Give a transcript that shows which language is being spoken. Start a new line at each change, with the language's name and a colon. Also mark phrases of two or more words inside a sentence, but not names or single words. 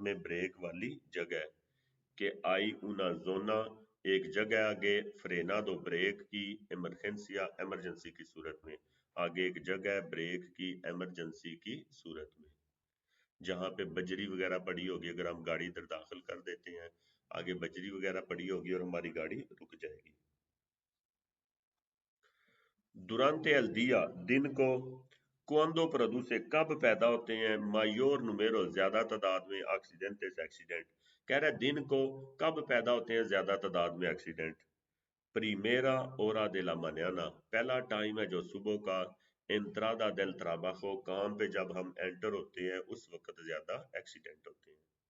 Urdu: میں بریک والی جگہ ہے، کہ
Spanish: hay una zona
Urdu: ایک جگہ آگے فرینا دو بریک کی ایمرجنسیا ایمرجنسی کی صورت میں، آگے ایک جگہ ہے بریک کی ایمرجنسی کی صورت میں، جہاں پہ بجری وغیرہ پڑی ہوگی، اگر ہم گاڑی ادھر داخل کر دیتے ہیں آگے بجری وغیرہ پڑی ہوگی اور ہماری گاڑی رک جائے گی۔
Spanish: durante el día،
Urdu: دن کو،
Spanish: cuando produce،
Urdu: کب پیدا ہوتے ہیں،
Spanish: mayor número,
Urdu: زیادہ تعداد میں، ایکسیڈنٹس، ایکسیڈنٹ، کہہ رہے دن کو کب پیدا ہوتے ہیں زیادہ تعداد میں ایکسیڈنٹ،
Spanish: primera hora de la mañana,
Urdu: پہلا ٹائم ہے جو صبح کا،
Spanish: entrada del trabajo،
Urdu: کام پہ جب ہم انٹر ہوتے ہیں اس وقت زیادہ ایکسیڈنٹ ہوتے ہیں۔